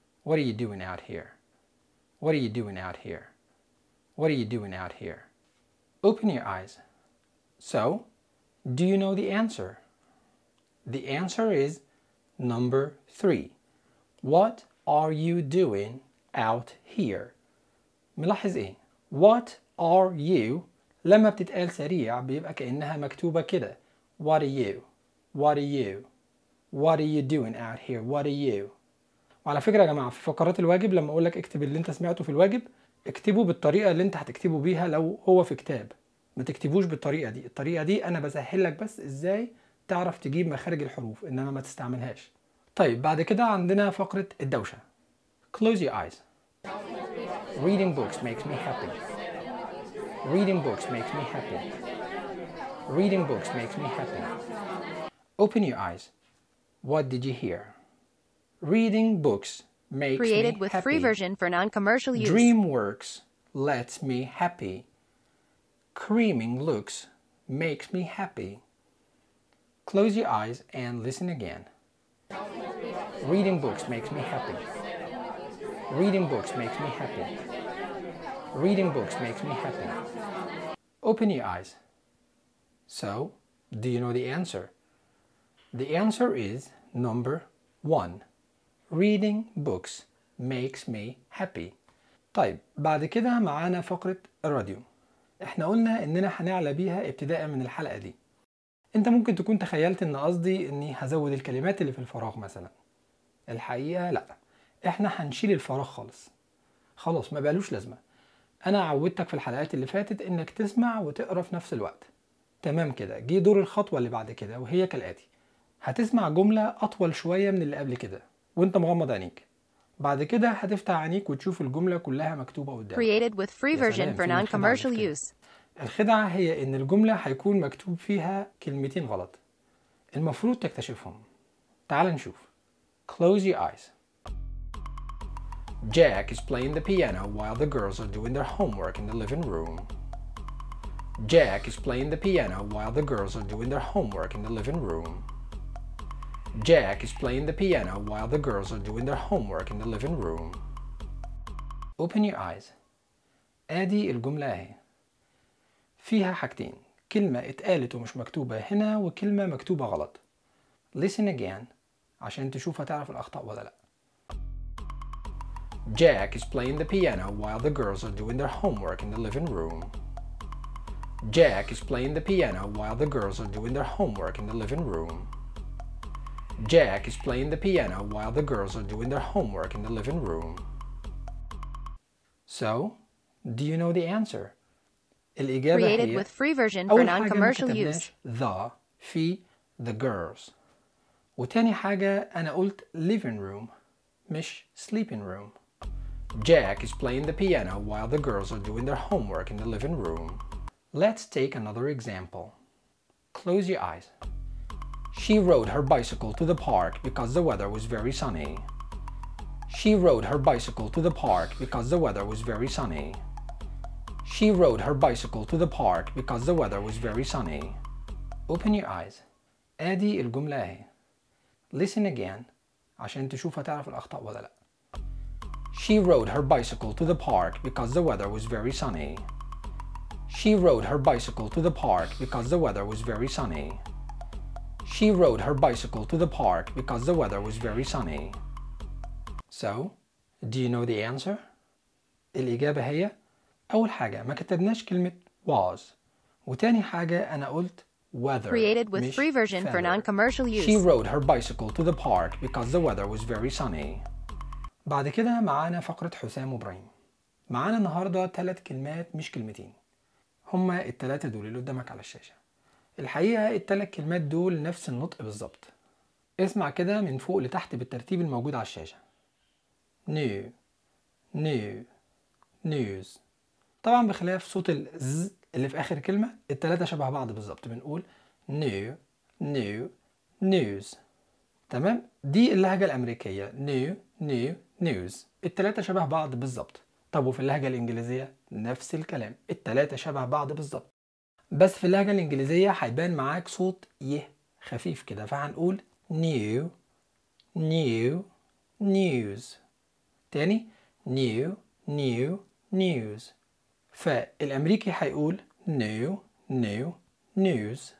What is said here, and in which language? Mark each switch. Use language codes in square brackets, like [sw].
[en] What are you doing out here? What are you doing out here? What are you doing out here? Open your eyes. So, do you know the answer? The answer is number 3. What are you doing out here? [ar] ملاحظ ايه؟ [en] What are you [ar] لما بتتقال سريع بيبقى كأنها مكتوبة كده [en] What are you? What are you? What are you doing out here? What are you? [ar] وعلى فكرة يا جماعة، في فقرات الواجب لما أقولك اكتب اللي انت سمعته في الواجب، اكتبه بالطريقة اللي انت هتكتبه بيها لو هو في كتاب، ما تكتبوش بالطريقة دي. الطريقة دي انا بسهلك بس ازاي تعرف تجيب مخارج الحروف، انما ما تستعملهاش. طيب بعد كده عندنا فقرة الدوشة. [en] Close your eyes. Reading books makes me happy. Reading books makes me happy. Reading books makes me happy. Open your eyes. What did you hear? Reading books makes me happy. Created with free version for non-commercial use. DreamWorks lets me happy. Creaming looks makes me happy. Close your eyes and listen again. Reading books makes me happy. Reading books makes me happy. Reading books makes me happy. Open your eyes. So, do you know the answer? The answer is number 1. Reading books makes me happy. [ar] طيب بعد كده معانا فقرة الراديو. احنا قلنا اننا هنعلى بيها ابتداء من الحلقة دي. انت ممكن تكون تخيلت ان قصدي اني هزود الكلمات اللي في الفراغ مثلا. الحقيقة لا، احنا هنشيل الفراغ خالص. خلاص ما بقالوش لازمة. انا عودتك في الحلقات اللي فاتت انك تسمع وتقرا في نفس الوقت. تمام كده، جه دور الخطوه اللي بعد كده وهي كالاتي. هتسمع جمله اطول شويه من اللي قبل كده وانت مغمض عينيك. بعد كده هتفتح عينيك وتشوف الجمله كلها مكتوبه قدامك. [en] Created with free version for non-commercial use. [ar] الخدعه هي ان الجمله هيكون مكتوب فيها كلمتين غلط المفروض تكتشفهم. تعال نشوف. [en] Close your eyes. Jack is playing the piano while the girls are doing their homework in the living room. Jack is playing the piano while the girls are doing their homework in the living room. Jack is playing the piano while the girls are doing their homework in the living room. Open your eyes. [ar] ادي الجملة اهي. فيها حاجتين، كلمة اتقالت ومش مكتوبة هنا وكلمة مكتوبة غلط. [en] Listen again [ar] عشان تشوف هتعرف الأخطاء ولا لا. [en] Jack is playing the piano while the girls are doing their homework in the living room. Jack is playing the piano while the girls are doing their homework in the living room. Jack is playing the piano while the girls are doing their homework in the living room. So, do you know the answer? Created with free version for non-commercial use. The, في, the girls. [ar] وتاني حاجة أنا قلت living room, مش sleeping room. [en] Jack is playing the piano while the girls are doing their homework in the living room. Let's take another example. Close your eyes. She rode her bicycle to the park because the weather was very sunny. She rode her bicycle to the park because the weather was very sunny. She rode her bicycle to the park because the weather was very sunny. Open your eyes. [ar] ادي الجملة اهي. [en] Listen again [ar] عشان تشوف هتعرف الأخطاء ولا لا. [en] She rode her bicycle to the park because the weather was very sunny. She rode her bicycle to the park because the weather was very sunny. She rode her bicycle to the park because the weather was very sunny. So, do you know the answer? [ar] الإجابة هي أول حاجة ما كتبناش كلمة was. وتاني حاجة أنا قلت weather. [en] Created with free version for non-commercial use. She rode her bicycle to the park because the weather was very sunny. [ar] بعد كده معانا فقرة حسام وبراهيم. معانا النهاردة ثلاث كلمات مش كلمتين. هما الثلاثة دول اللي قدامك على الشاشة. الحقيقة الثلاث كلمات دول نفس النطق بالضبط. اسمع كده من فوق لتحت بالترتيب الموجود على الشاشة. [en] New, new, news. [ar] طبعا بخلاف صوت الز اللي في آخر كلمة الثلاثة شبه بعض بالضبط. بنقول [en] new, new, news. [ar] تمام؟ دي اللهجة الأمريكية. [en] New, new, news. [ar] الثلاثة شبه بعض بالضبط. طب وفي اللهجة الإنجليزية نفس الكلام. الثلاثة شبه بعض بالضبط. بس في اللهجة الإنجليزية حيبان معاك صوت يه خفيف كده. فهنقول [en] new, new, news. [ar] تاني [en] new, new, news. [ar] فالأمريكي حيقول [en] new, new, news.